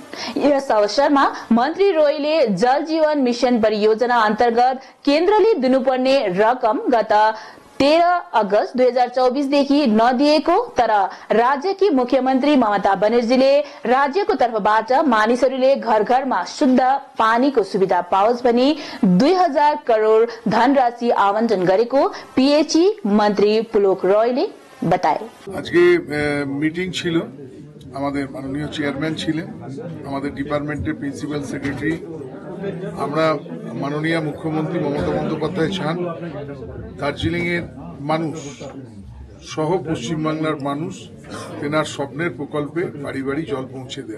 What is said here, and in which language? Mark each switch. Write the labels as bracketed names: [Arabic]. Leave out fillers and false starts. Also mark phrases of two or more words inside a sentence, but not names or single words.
[Nepali] यस अवसरमा मन्त्री रोयले जल जीवन मिशन परियोजना अन्तर्गत केन्द्रले दिनुपर्ने रकम गत 13 अगस्त 2024 देखि नदिएको तर राज्यकी मुख्यमन्त्री ममता बनर्जीले राज्यको तर्फबाट मानिसहरूले घर घरमा शुद्ध पानीको सुविधा पाओस् भनी 2000 करोड धनराशि आवंटन गरेको पीएचई मन्त्री पुलोक रॉयले बताए। [Bangla] আজকে মিটিং ছিল, আমাদের মাননীয় চেয়ারম্যান ছিলেন, আমাদের ডিপার্টমেন্টের প্রিন্সিপাল সেক্রেটারি। আমরা মাননীয় মুখ্যমন্ত্রী মমতা বন্দ্যোপাধ্যায় চান দার্জিলিং এর মানুষ সহ পশ্চিমবাংলার মানুষ তেনার স্বপ্নের প্রকল্পে বাড়ি বাড়ি জল পৌঁছে দেয়া।